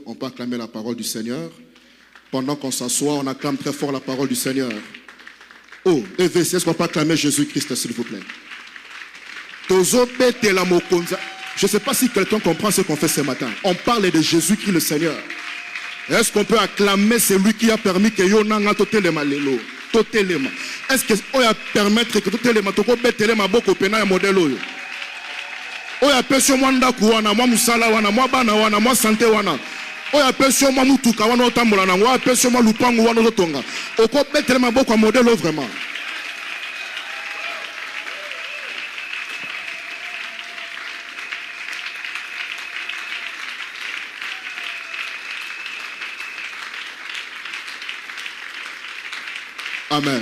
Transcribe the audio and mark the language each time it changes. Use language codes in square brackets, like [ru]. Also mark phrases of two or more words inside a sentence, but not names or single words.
[fr] On peut acclamer la parole du Seigneur. Pendant qu'on s'assoit, on acclame très fort la parole du Seigneur. Oh, EVC, est-ce qu'on peut acclamer Jésus-Christ, s'il vous plaît? Je ne sais pas si quelqu'un comprend ce qu'on fait ce matin. On parle de Jésus-Christ, le Seigneur. Est-ce qu'on peut acclamer celui qui a permis que [ln] Yonanga totelema lelo? [fr] Totelema. Est-ce qu'on a permettre que [ln] totelema toko betelema boko pena ya modelo yo? Oya pesho mwanda kuwana, mwa musala wana, mwa bana wana, mwa sante wana. Oya pesho mwa mutuka wana otambola nango, oya pesho mwa lupangu wana otonga. Oko betelema boko ya modelo vraiment. Amen.